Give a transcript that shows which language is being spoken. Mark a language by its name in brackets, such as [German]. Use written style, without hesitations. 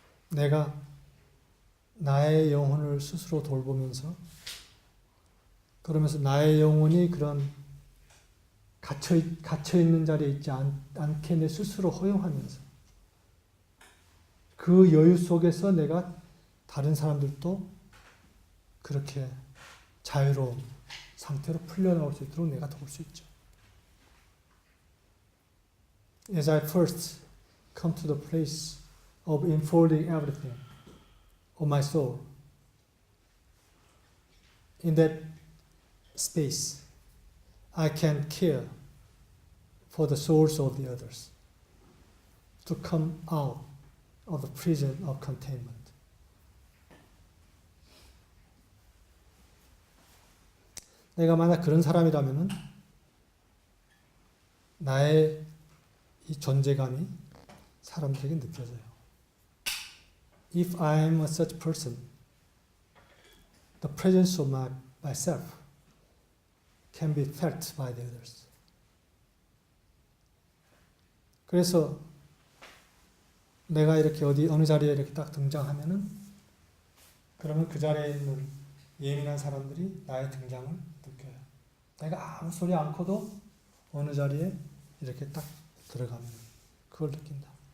[Korean] 내가 나의 영혼을 스스로 돌보면서 그러면서 나의 영혼이 그런 갇혀있는 자리에 있지 않게 내 스스로 허용하면서 그 여유 속에서 내가 다른 사람들도 그렇게 자유로운 상태로 풀려나올 수 있도록 내가 도울 수 있죠. [English] As I first come to the place of unfolding everything of my soul, in that space, I can care for the souls of the others to come out of the prison of containment. [Korean] 내가 만약 그런 사람이라면은 나의 이 존재감이 사람들에게 느껴져요. [English] If I am a such person, the presence of myself can be felt by the others. [Korean] 그래서 내가 이렇게 어느 자리에 이렇게 딱 등장하면은 그러면 그 자리에 있는 예민한 사람들이 나의 등장을 느껴요. 내가 아무 소리 않고도 어느 자리에 이렇게 딱 들어가면 그걸 느낀다.